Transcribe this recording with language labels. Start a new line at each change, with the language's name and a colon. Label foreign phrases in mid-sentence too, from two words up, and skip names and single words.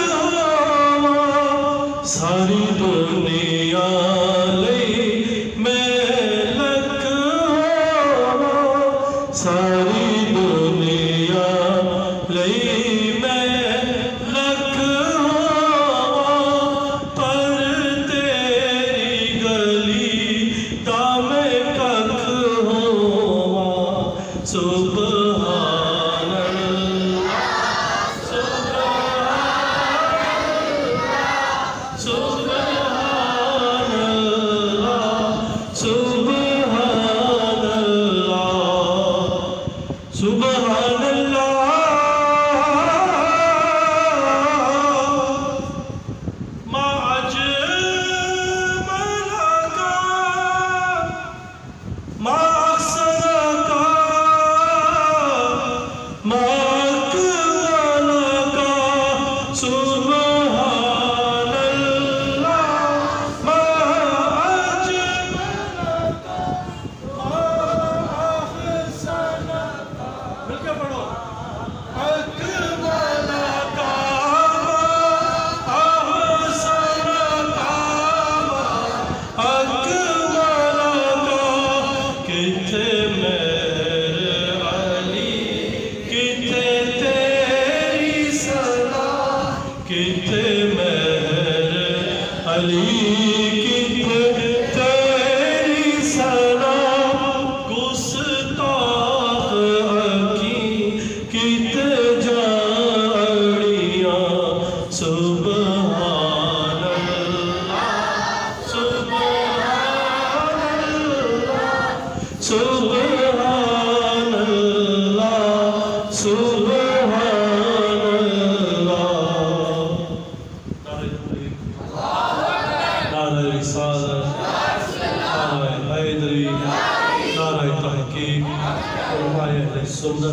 Punjabi: ਸਾਰੀ ਦੁਨੀਆ ਲਈ ਮੈਂ ਲੱਖ ਸਾਰੀ ਦੁਨੀਆ ਲਈ ਮੈਂ ਲੱਖ ਪਰ ਤੇਰੀ ਗਲੀ ਦਾ ਮੈਂ ਕੱਖ ਹੋਵਾਂ।
Arabic: سبحان الله سبحان الله سبحان الله سبحان الله. ما أجملك ما أحسنك ما أكملك سبحان الله. ما أجملك ما أحسنك
Urdu: مل کے پڑھو
Arabic: أكملك ما أحسنك ما أكملك.
Punjabi: ਕਿੱਥੇ ਮੇਰੇ ਅਲੀ ਕਿੱਥੇ ਤੇਰੀ ਸਨਾ ਕਿੱਥੇ ਮੇਰੇ ਅਲੀ ਕਿੱਥੇ ਤੇਰੀ ਸਨਾ। ਗੁਸਤਾਖ਼ ਅੱਖੀ ਕਿੱਥੇ ਜਾੜੀਆ
Arabic: سبحان الله سبحان الله سبحان الله سبحان الله.
Urdu: نعرۂ رسالت نعرۂ حیدری نعرۂ تحقیق علمائے اہل سنت.